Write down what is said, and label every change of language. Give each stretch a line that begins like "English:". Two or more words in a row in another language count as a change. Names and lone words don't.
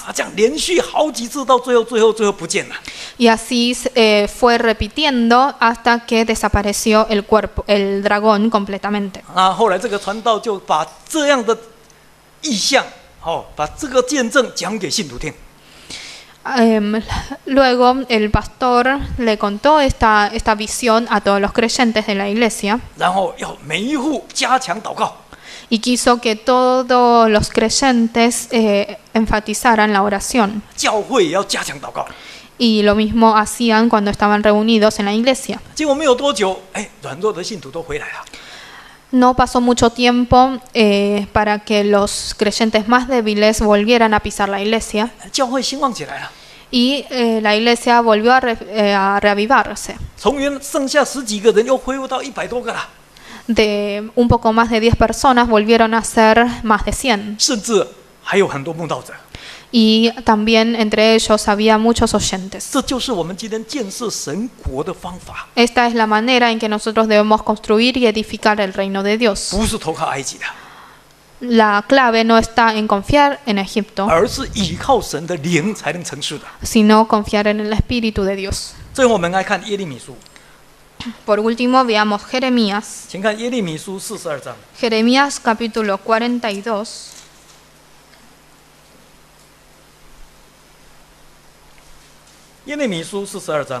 Chinese: 这样连续好几次，到最后不见了。
Spanish: Y así fue repitiendo hasta que desapareció el cuerpo, el dragón completamente.
Chinese: 后来这个传道就把这样的意象，把这个见证讲给信徒听。
Spanish: Luego el pastor le contó esta visión a todos los creyentes de la iglesia
Chinese: 然后要每一户加强祷告。
Spanish: y quiso que todos los creyentes enfatizaran la oración.
Chinese: 教会也要加强祷告。
Spanish: Y lo mismo hacían cuando estaban reunidos en la iglesia.
Chinese: 结果没有多久，软弱的信徒都回来了。
Spanish: No pasó mucho tiempo para que los creyentes más débiles volvieran a pisar la iglesia
Chinese: 教会兴旺起来了。
Spanish: y la iglesia volvió a reavivarse.
Chinese: 从原剩下10几个人，又恢复到100多个了，
Spanish: De un poco más de 10 personas volvieron a ser más de 100.
Chinese: 甚至还有很多慕道者。
Spanish: Y también entre ellos había muchos oyentes.
Chinese: 这就是我们今天建设神国的方法，
Spanish: Esta es la manera en que nosotros debemos construir y edificar el reino de Dios.
Chinese: 不是投靠埃及的，
Spanish: La clave no está en confiar en Egipto,
Chinese: 而是依靠神的灵才能成事的。
Spanish: sino confiar en el Espíritu de Dios.
Chinese: 最后我们来看耶利米书，
Spanish: Por último, veamos Jeremías.
Chinese: 请看耶利米书42章。
Spanish: Jeremías capítulo 42.
Chinese: 耶利米书42章